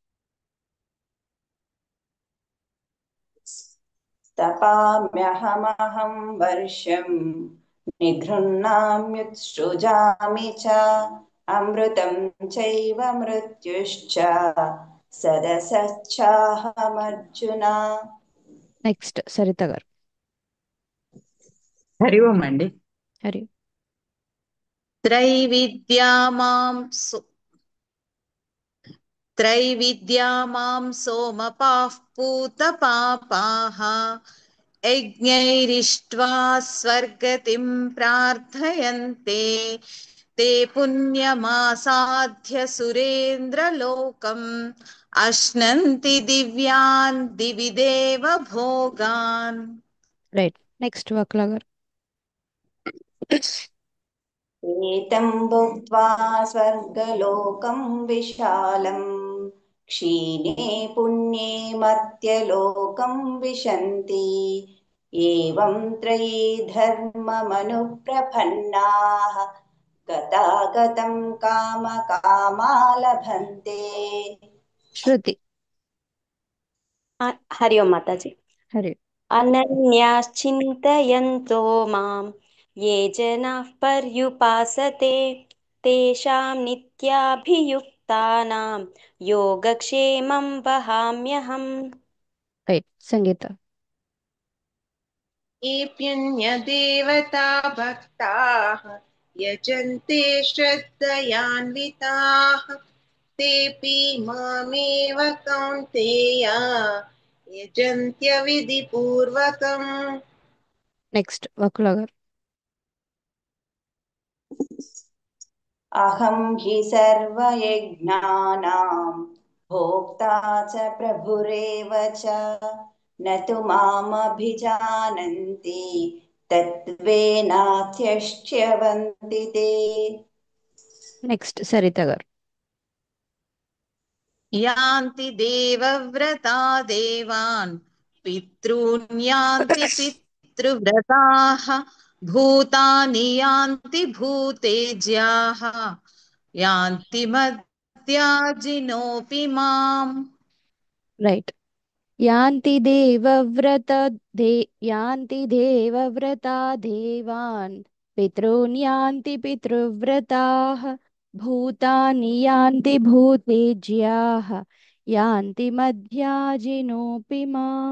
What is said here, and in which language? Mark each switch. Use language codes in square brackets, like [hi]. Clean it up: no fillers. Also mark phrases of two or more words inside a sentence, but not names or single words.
[sa] तपाम्यहमहं वर्षं निगृह्णाम्युत्सृजामि च अमृतं चैव मृत्युश्च सदसच्चाहमर्जुन। [te] నెక్స్ట్ సరిత గారు. హరి ఓం అండి. హరి. [sa] त्रैविद्या मां सो- त्रैविद्या मां सोमपाः पूतपापाः यज्ञैरिष्ट्वा स्वर्गतिं प्रार्थयन्ते ते पुण्यमासाद्य सुरेन्द्रलोकम् अश्नन्ति दिव्यान् दिवि देव भोगान्। [te] రైట్. నెక్స్ట్ వకుల గారు. [sa] एतं भुक्त्वा स्वर्गलोकं विशालम् क्षीणे पुण्ये मर्त्यलोकं विशन्ति एवं त्रयी धर्ममनुप्रपन्नाः गतागतं कामकामा लभन्ते। [te] శృతి. [hi] हरि ओम माताजी। [te] హరి. [sa] अनन्याश्चिन्तयन्तो मां ये जनाः पर्युपासते तेषां नित्याभियुक्तानां योगक्षेमं वहाम्यहम्। [te] రైట్. సంగీత. [sa] येऽप्यन्यदेवता भक्ताः यजन्ते श्रद्धयान्विताः तेऽपि मामेव कौन्तेय यजन्त्यविधिपूर्वकम्। [te] నెక్స్ట్ వకుల గారు. [sa] अहं हि सर्वयज्ञानां भोक्ता च प्रभुरेव च न तु मामभिजानन्ति तत्त्वेनाध्यक्ष्यवन्ति ते। [te] నెక్స్ట్ సరిత గారు. [sa] यान्ति देवव्रता देवान् पितॄन् यान्ति पितृव्रताः भूतानि यान्ति भूतेज्याः यान्ति मद्याजिनोऽपि माम्। [te] రైట్. [sa] యాంతి దేవవ్రత యాంతి దేవవ్రతా దేవాన్ పితॄన్ యాంతి పితృవ్రతాః భూతాని యాంతి భూతేజ్యాః యాంతి మధ్యాజినోపి మాం.